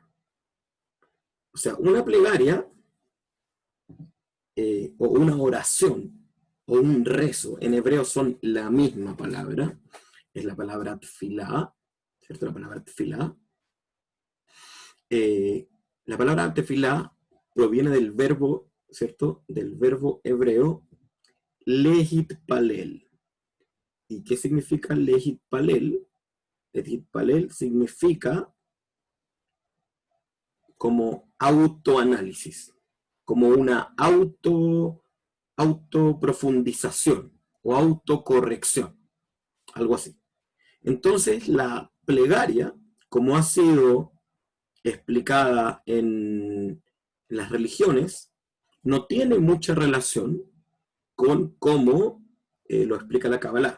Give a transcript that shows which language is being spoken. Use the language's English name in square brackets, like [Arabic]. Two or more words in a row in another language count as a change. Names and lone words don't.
[Spanish] O sea, una plegaria o una oración o un rezo, en hebreo son la misma palabra, es la palabra tefilá, ¿cierto? La palabra tefilá. La palabra tefilá proviene del verbo, ¿cierto? Del verbo hebreo lehit palel. ¿Y qué significa lehit palel? Lehit palel significa como autoanálisis, como una autoprofundización o autocorrección, algo así. Entonces la plegaria, como ha sido explicada en las religiones, no tiene mucha relación con cómo lo explica la Kabbalah.